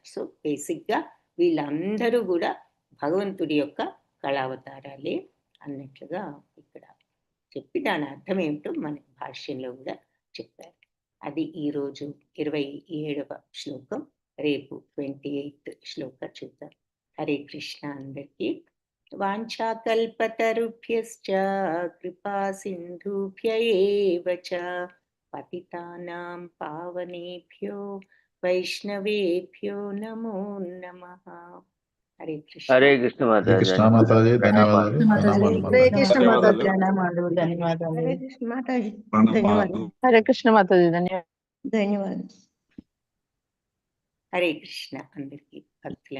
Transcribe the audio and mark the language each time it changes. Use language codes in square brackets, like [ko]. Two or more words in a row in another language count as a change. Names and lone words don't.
[en] so basically [te] వీళ్ళందరూ కూడా భగవంతుడి యొక్క కళావతారాలే అన్నట్లుగా ఇక్కడ చెప్పి దాని అర్థం ఏమిటో మన భాష్యంలో కూడా చెప్పారు. అది ఈరోజు 27వ శ్లోకం. రేపు 28th శ్లోకం చూద్దాం. హరే కృష్ణ అందరికీ. [sa] వాంఛాకల్పతరుభ్యశ్చ కృపా సింధుభ్య ఏవ చ పతితానాం పావనేభ్యో వైష్ణవేభ్యో నమో నమః. [te] హరే కృష్ణ. హరే కృష్ణ మాతాజీ, ధన్యవాదాలు. హరే కృష్ణ మాతాజీ, ధన్యవాదాలు. హరే కృష్ణ మాతాజీ, ధన్యవాదాలు. హరే కృష్ణ మాతాజీ, ధన్యవాదాలు. ధన్యవాదాలు. హరే కృష్ణ అందరికీ భక్తుల